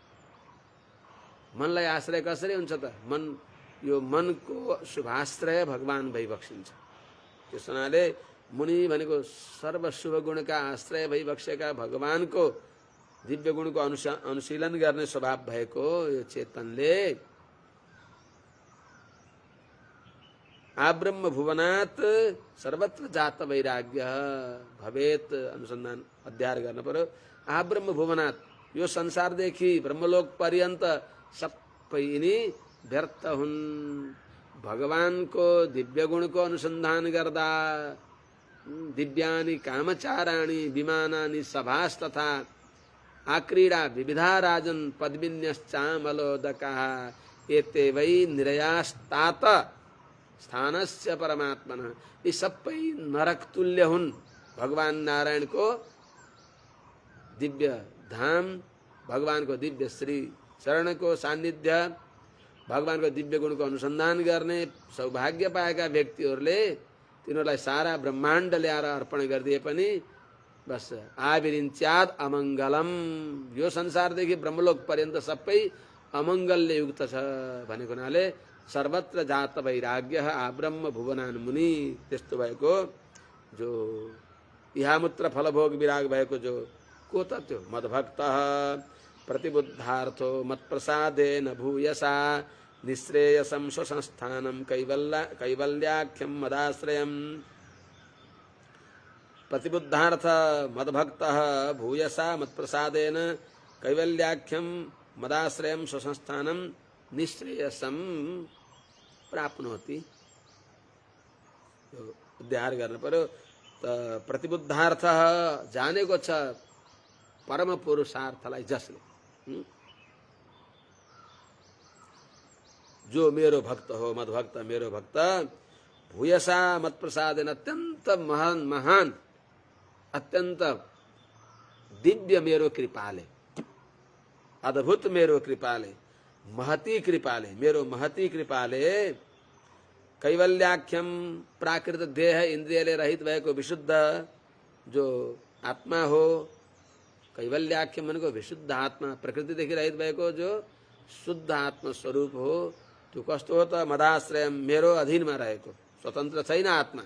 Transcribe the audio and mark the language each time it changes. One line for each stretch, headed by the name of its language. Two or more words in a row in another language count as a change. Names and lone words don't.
Nepali: मनलाई आश्रय कसरी हुन्छ त? मन यो मनको शुभाश्रय भगवान भइबक्सिन्छ। त्यस हुनाले मुनि भनेको सर्व शुभ गुणका आश्रय भइबक्सेका भगवानको दिव्य गुणको अनुशीलन गर्ने स्वभाव भएको यो चेतनले
Sanskrit: आब्रह्म भुवनात् सर्वत्र जात वैराग्य भवेत
Nepali: अनुसन्धान अध्ययन गर्न पर्यो।
Sanskrit: आब्रह्म भुवनात्
Nepali: यो संसारदेखि ब्रह्मलोक पर्यन्त सबै यिनी व्यर्थ हुन्। भगवानको दिव्य गुणको अनुसन्धान गर्दा
Sanskrit: दिव्यानि कामचाराणि विमानानि सभास तथा आक्रीडा विविधा राजन पद्मिन्यश्चामलोदकाः एते वै निरयास्तात स्थानस्य परमात्मनः।
Nepali: यी सबै नरक तुल्य हुन्। भगवान नारायणको दिव्य धाम, भगवानको दिव्य श्री चरणको सान्निध्य, भगवानको दिव्य गुणको अनुसन्धान गर्ने सौभाग्य पाएका व्यक्तिहरूले तिनीहरूलाई सारा ब्रह्माण्ड ल्याएर अर्पण गरिदिए पनि बस
Sanskrit: आविरिञ्च्याद अमङ्गलम।
Nepali: यो संसारदेखि ब्रह्मलोक पर्यन्त सबै अमङ्गलले युक्त छ भनेको हुनाले
Sanskrit: सर्वत्र जात वैराग्य आब्रह्म भुवनान् मुनि।
Nepali: त्यस्तो भएको जो इहामुत्र फलभोग विराग भएको जो को त त्यो
Sanskrit: मद्भक्तः प्रतिबुद्धार्थो मत्प्रसादेन भूयसा निःश्रेयसं स्वसंस्थानं कैवल्याख्यं मदाश्रयम्। प्रतिबुद्धार्थ मद्भक्तः भूयसा मत्प्रसादेन कैवल्याख्यं मदाश्रयं स्वसंस्थानं निःश्रेयसं प्राप्नोति।
Nepali: अध्ययन गर्न पर्यो। त प्रतिबुद्धार्थ जानेको छ परम पुरुषार्थलाई जसले जो मेरो भक्त हो, मद्भक्त मेरो भक्त, भूयसा मत्प्रसादेन अत्यंत महान अत्यंत दिव्य मेरो कृपाले, अद्भुत मेरो कृपाले, महती कृपाले, मेरो महती कृपाले कैवल्याख्यम प्राकृत देह इंद्रियले रहित भएको विशुद्ध जो आत्मा हो, कैवल्याख्यम भनेको विशुद्ध आत्मा, प्रकृतिदेखि रहित भएको जो शुद्ध आत्मा स्वरूप हो, त्यो कस्तो हो त मदाश्रयम मेरो अधीनमा रहेको, स्वतन्त्र छैन आत्मा।